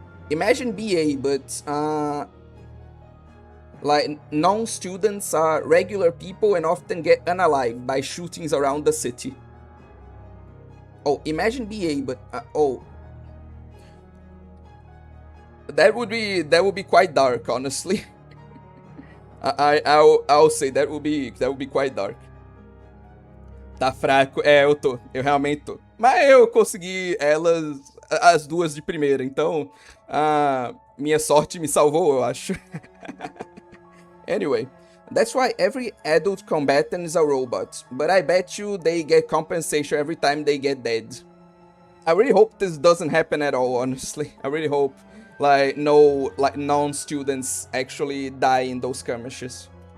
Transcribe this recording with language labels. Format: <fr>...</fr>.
<en>Imagine BA, but like non-students are regular people and often get unalived by shootings around the city. Oh, imagine BA, but oh. That would be quite dark, honestly. I'll say that would be quite dark.</en> <pt>Tá fraco. Eu realmente tô. Mas eu consegui elas, as duas de primeira, então minha sorte me salvou, eu acho.</pt> <en>Anyway, that's why every adult combatant is a robot, but I bet you they get compensation every time they get dead. I really hope this doesn't happen at all, honestly. I really hope like no non-students actually die in those skirmishes.</en>